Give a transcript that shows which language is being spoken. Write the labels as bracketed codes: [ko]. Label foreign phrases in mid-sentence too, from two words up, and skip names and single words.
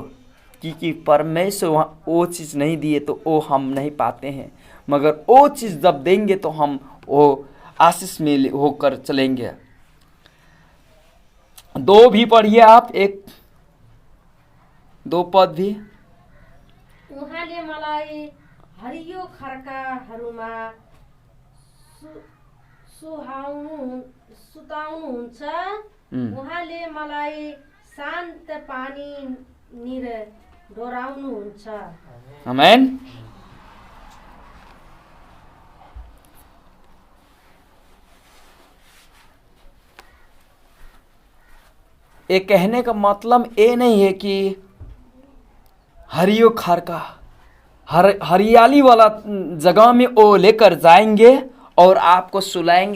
[hi] क्योंकि परमेश्वर वहाँ वो चीज़ नहीं दिए तो वो हम नहीं पाते हैं, मगर वो चीज़ जब देंगे तो हम वो आशीष में होकर चलेंगे। 2 भी पढ़िए आप, 1-2 पद भी। [ne] उहाँले मलाई हरियो खर्काहरूमा सुताउनुहुन्छ। उहाँले मलाई शान्त पानीनिर डोराउनुहुन्छ। आमेन। [hi] ये कहने का मतलब ये नहीं है कि [ne] हरियो खारका [hi] हरियाली वाला जगह में वो लेकर जाएंगे और आपको सुलाएंगे।